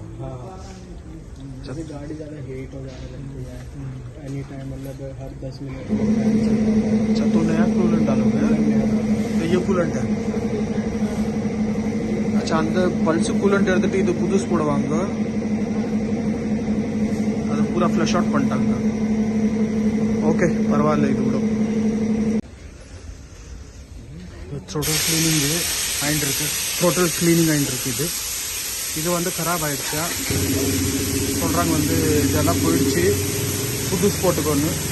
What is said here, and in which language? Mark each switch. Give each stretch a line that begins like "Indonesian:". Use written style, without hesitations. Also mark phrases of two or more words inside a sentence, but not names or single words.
Hindi: जब गाड़ी ज़्यादा हीट हो जाने लगती है
English: any time
Hindi: मतलब हर 10 मिनट अच्छा तो नया कूलेंट डालोगे तो ये कूलेंट है अच्छा
Tamil: அந்த பல்ஸ் கூலண்ட் எடுத்துட்டு இது புதுசு போடுவாங்க அது பூரா
English: flush out
Tamil: பண்ணிட்டாங்க ஓகே பரவாயில்ல இது விடும்
English: throttle cleaning
Tamil: ஆயிட்டு இருக்கு
English: throttle cleaning
Tamil: ஆயிட்டு இருக்கு இது வந்து खराब ஆயிடுச்சா சொல்றாங்க வந்து இதெல்லாம் போயிடுச்சு புதுசு போட்டுக்கோன்னு